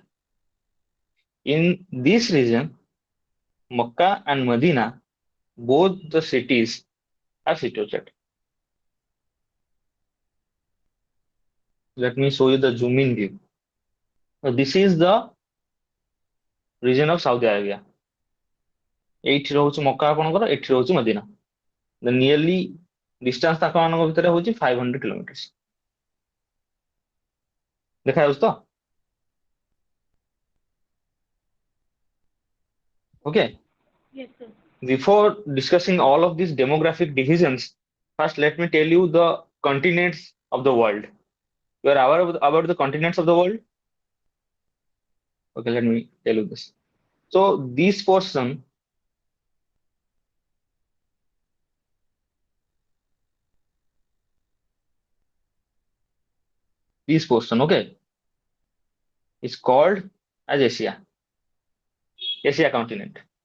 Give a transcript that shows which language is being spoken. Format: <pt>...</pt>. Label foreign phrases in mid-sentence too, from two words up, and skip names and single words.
<en>In this region, Makkah and Medina, both the cities are situated. Let me show you the zoom in view. So this is the region of Saudi Arabia.</en> <or>ଏଇଠି ରହୁଛି ମକ୍କା ଆପଣଙ୍କର, ଏଠି ରହୁଛି ମଦିନା।</or> <en>nearly distance</en> <or>ତାଙ୍କ ମାନଙ୍କ ଭିତରେ ହଉଛି 500 କିଲୋମିଟର। ଦେଖାଯାଉଛି ତ? ଓକେ।</or> <en>Yes, sir. Before discussing all of these demographic divisions, first let me tell you the continents of the world. You are aware about the continents of the world? Okay, let me tell you this. So this portion, okay, is called as Asia continent,</en>